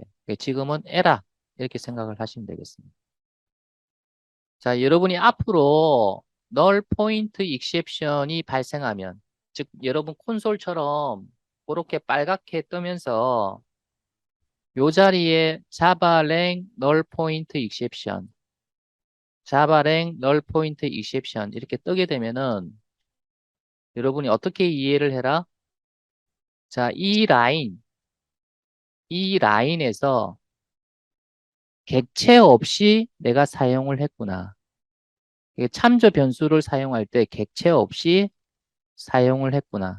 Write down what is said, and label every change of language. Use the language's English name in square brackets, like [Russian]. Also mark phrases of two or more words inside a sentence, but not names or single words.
[Korean] 지금은 에러 이렇게 생각을 하시면 되겠습니다. 자, 여러분이 앞으로 [English] null point exception [Korean] 이 발생하면 즉 여러분 콘솔처럼 그렇게 빨갛게 뜨면서 요 자리에 [English] java-lang null point exception java-lang null point exception [Korean] 이렇게 뜨게 되면은 여러분이 어떻게 이해를 해라? 자, 이 라인에서 객체 없이 내가 사용을 했구나. 이게 참조 변수를 사용할 때 객체 없이 사용을 했구나.